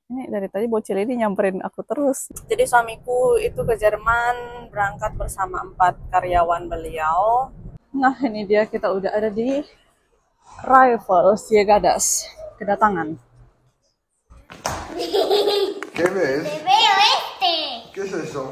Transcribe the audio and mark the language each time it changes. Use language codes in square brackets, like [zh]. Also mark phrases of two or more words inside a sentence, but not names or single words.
[id] Ini dari tadi bocil ini nyamperin aku terus. Jadi suamiku itu ke Jerman berangkat bersama 4 karyawan beliau. Nah ini dia, kita udah ada di Arrival Ciegadas, kedatangan. [es] ¿Qué ves? Te veo este. ¿Qué es eso?